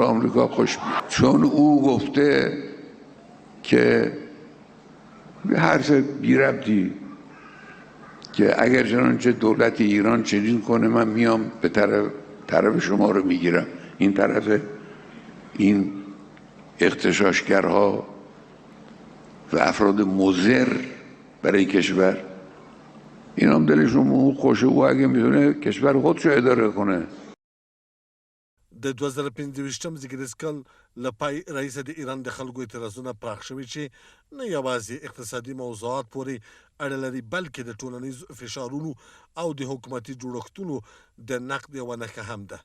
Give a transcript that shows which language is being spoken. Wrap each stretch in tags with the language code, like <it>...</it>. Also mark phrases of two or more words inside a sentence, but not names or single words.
<fa>آمریکا خوش بیاد، چون او گفته که حرف بی ربطی که اگر چنانچه دولت ایران چنین کنه من میام به طرف شما رو میگیرم، این طرف این اغتشاشگرها و افراد مضر برای کشور، این هم دلشون خوشه و اگه میتونه کشور خودشو اداره کنه.</fa> <ps>د 2025م زیږدیز کال له پای رئیس د ایران د خلکو اعتراضونه پراخ شوي چې نه یوازې اقتصادي موضوعات پورې اړه لري بلکې د ټولنیزو فشارونو او د حکومتي جوړښتونو د نقد یوه نښه هم ده.</ps>